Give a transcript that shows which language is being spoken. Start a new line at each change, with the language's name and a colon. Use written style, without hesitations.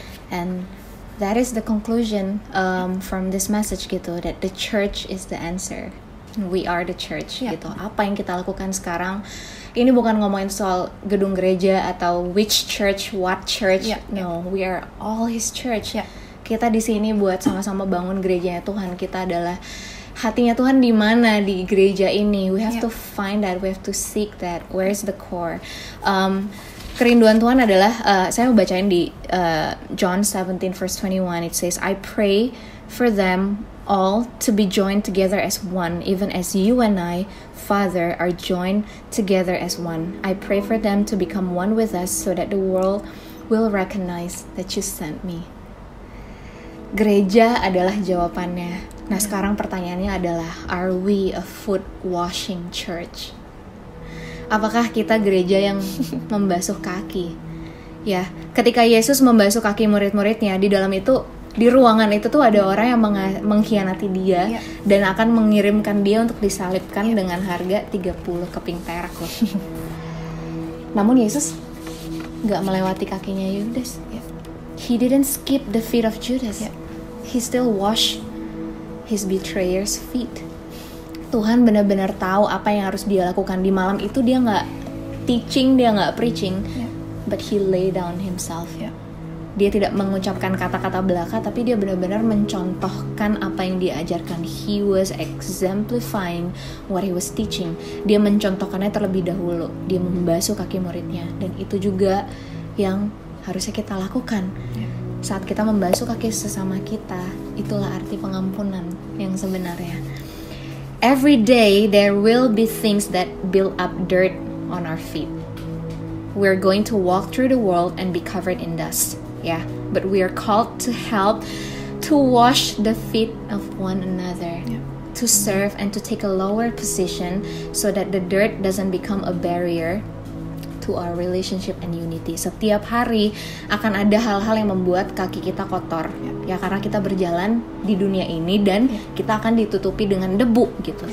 English: And that is the conclusion from this message gitu, that the church is the answer. We are the church gitu.
Indonesian: Apa yang kita lakukan sekarang, ini bukan ngomongin soal gedung gereja atau
English: which church, what church. No, we are all His church.
Indonesian: Kita di sini buat sama-sama bangun gerejanya Tuhan. Kita adalah hatinya Tuhan di mana di gereja ini.
English: We have to find that, we have to seek that. Where is the core?
Indonesian: Kerinduan Tuhan adalah, saya mau bacain di John 17 verse 21.
English: It says, I pray for them all to be joined together as one, even as you and I, Father, are joined together as one. I pray for them to become one with us so that the world will recognize that you sent me.
Indonesian: Gereja adalah jawabannya. Nah, sekarang pertanyaannya adalah,
English: are we a foot washing church?
Indonesian: Apakah kita gereja yang membasuh kaki? Ya, ketika Yesus membasuh kaki murid-muridnya, di dalam itu, di ruangan itu tuh ada orang yang mengkhianati Dia dan akan mengirimkan Dia untuk disalibkan dengan harga 30 keping perak loh. Namun Yesus gak melewati kakinya Yudas.
English: He didn't skip the feet of Judas. He still washed his betrayer's feet.
Indonesian: Tuhan benar-benar tahu apa yang harus dia lakukan di malam itu. Dia nggak teaching, dia nggak preaching,
English: but he lay down himself.
Indonesian: Dia tidak mengucapkan kata-kata belaka, tapi dia benar-benar mencontohkan apa yang dia ajarkan.
English: He was exemplifying what he was teaching.
Indonesian: Dia mencontohkannya terlebih dahulu. Dia membasuh kaki muridnya, dan itu juga yang harusnya kita lakukan. Saat kita membasuh kaki sesama kita, itulah arti pengampunan yang sebenarnya.
English: Every day there will be things that build up dirt on our feet. We're going to walk through the world and be covered in dust. But we are called to help to wash the feet of one another, to serve and to take a lower position so that the dirt doesn't become a barrier to our relationship and unity.
Indonesian: Setiap hari akan ada hal-hal yang membuat kaki kita kotor, karena kita berjalan di dunia ini dan kita akan ditutupi dengan debu gitu.